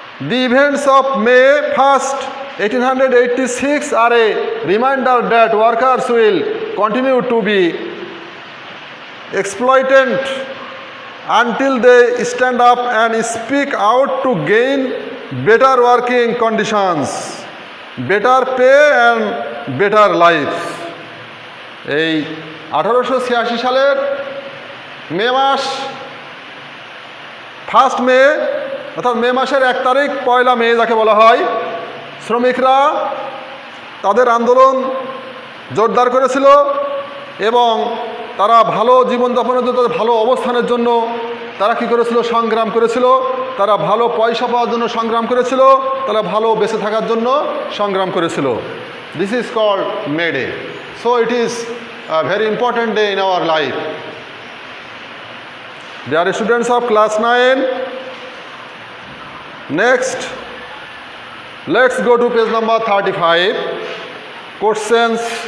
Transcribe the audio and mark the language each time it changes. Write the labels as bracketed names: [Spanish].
[English] The events of May 1st, 1886 are a reminder that workers will continue to be exploited until they stand up and speak out to gain better working conditions, better pay and better life. [Bangla] এই 1886 সালের মে মাস, 1 মে, অর্থাৎ মে মাসের 1 তারিখ, 1 মে যাকে বলা হয়, শ্রমিকরা তাদের আন্দোলন জোরদার করেছিল এবং তারা ভালো জীবনযাপনের জন্য, তাদের ভালো অবস্থানের জন্য তারা কি করেছিল? সংগ্রাম করেছিল। তারা ভালো পয়সা পাওয়ার জন্য সংগ্রাম করেছিল, তারা ভালো বেঁচে থাকার জন্য সংগ্রাম করেছিল। [English] This is called May Day. So it is a very important day in our life. They are students of class 9. Next, let's go to page number 35. Questions.